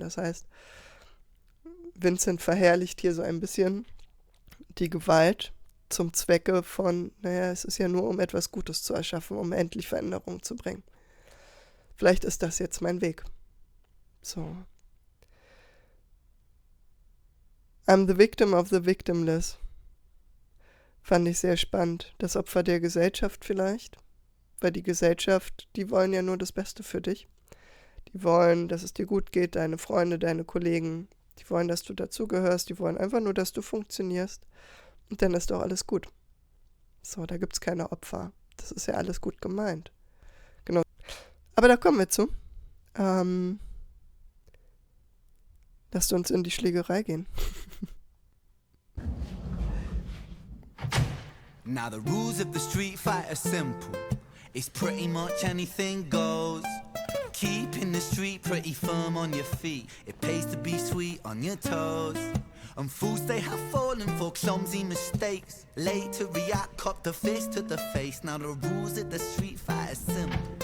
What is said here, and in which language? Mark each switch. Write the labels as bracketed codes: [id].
[de] Das heißt, Vincent verherrlicht hier so ein bisschen die Gewalt zum Zwecke von, es ist ja nur, um etwas Gutes zu erschaffen, um endlich Veränderung zu bringen. Vielleicht ist das jetzt mein Weg. So. [en] I'm the victim of the victimless. [de] Fand ich sehr spannend. Das Opfer der Gesellschaft vielleicht. Weil die Gesellschaft, die wollen ja nur das Beste für dich. Die wollen, dass es dir gut geht, deine Freunde, deine Kollegen. Die wollen, dass du dazugehörst. Die wollen einfach nur, dass du funktionierst. Und dann ist doch alles gut. So, da gibt's keine Opfer. Das ist ja alles gut gemeint. Genau. Aber da kommen wir zu. Lasst uns in die Schlägerei gehen. [en] Now the rules of the street fight are simple. It's pretty much anything goes. Keeping the street pretty firm on your feet. It pays to be sweet on your toes. And fools they have fallen for clumsy mistakes. Late to react, cop the fist to the face. Now the rules of the street fight are simple.